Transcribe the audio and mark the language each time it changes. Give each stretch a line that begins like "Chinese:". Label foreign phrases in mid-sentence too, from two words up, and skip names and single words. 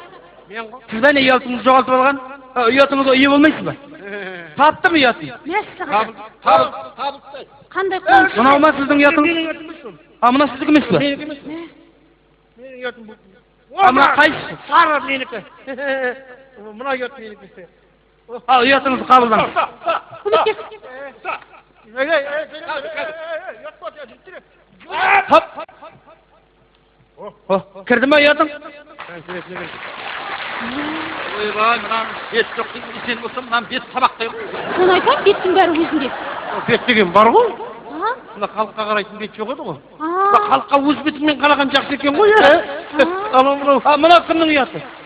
Kazakh: Сіз бәне ұятыңызды жоғалтып алған? Ұятыңызға ие болмайсыз ба? Тапты ма ұятын? Мәссаған. Табылды. Қандай қуаныш. Мынау ма сіздің ұятыңыз? Мына сіздікі емес пе? Менің ұятым бұл. Мына қайсысы? Сары менікі. Мына ұят менікі. Al uyatınızı kabuldan. Көмектес. Hop. Kirdi mi uyatın? Ойбай, мына бет жоқтың сен болсам, мына бет табақтай ғой. Соны айтам, беттің бәрі өзінде. Бет деген бар ғой. Аха. Мына халыққа қарайтын бет жоқ еді ғой. Аа. Халыққа өз бетімен қараған жақсы екен ғой, мынау кімнің ұяты?